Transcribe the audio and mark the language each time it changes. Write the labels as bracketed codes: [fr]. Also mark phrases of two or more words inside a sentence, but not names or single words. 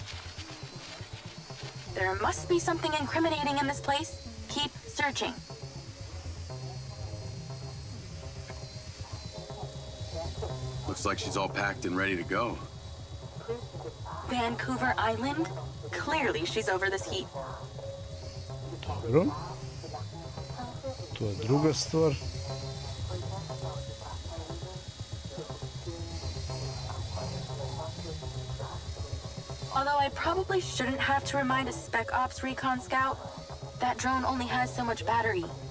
[en] There must be something incriminating in this place. Keep searching. Looks like she's all packed and ready to go. Vancouver Island? Clearly she's over this heat. [hr] Dobro. To je druga stvar. [en] Although I probably shouldn't have to remind a Spec Ops recon scout, that drone only has so much battery.